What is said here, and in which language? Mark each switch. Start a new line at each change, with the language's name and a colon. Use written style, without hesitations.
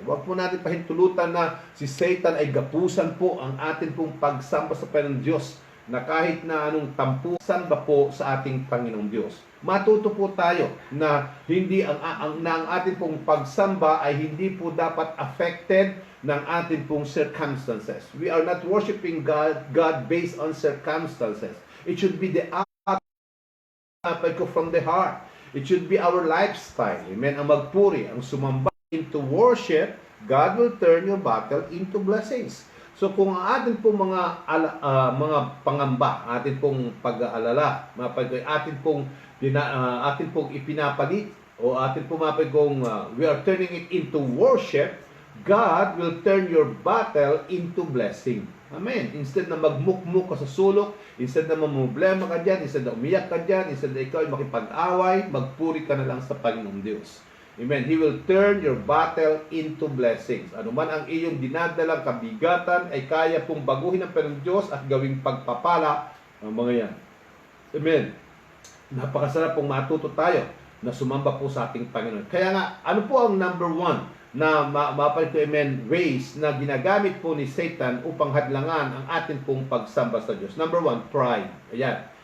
Filipino: Huwag po natin pahintulutan na si Satan ay gapusan po ang atin pong pagsamba sa Panginoong Diyos, na kahit na anong tampusan ba po sa ating Panginoong Diyos. Matuto po tayo na ang ating pong pagsamba ay hindi po dapat affected ng ating pong circumstances.
English: We are not worshiping God based on circumstances. It should be the act from the heart. It should be our lifestyle. Amen.
Filipino: Ang magpuri, ang sumamba
English: into worship, God will turn your battle into blessings.
Filipino: So kung ang atin pong mga pangamba, atin pong pag-aalala, atin pong ipinapalit, o atin pong
English: we are turning it into worship, God will turn your battle into blessing.
Filipino: Amen. Instead na magmukmuk ka sa sulok, instead na mamumblema ka dyan, instead na umiyak ka dyan, instead na ikaw ay makipag-away, magpuri ka na lang sa Panginoong Diyos. Amen.
English: He will turn your battle into blessings.
Filipino: Ano man ang iyong dinadalang kabigatan ay kaya pong baguhin ng Panginoong Diyos at gawing pagpapala ang mga yan. Amen. Napakasarap pong matuto tayo na sumamba po sa ating Panginoon. Kaya nga, ano po ang number one na amen, ways na ginagamit po ni Satan upang hadlangan ang atin pong pagsamba sa Diyos? Number one, pride. Ayan.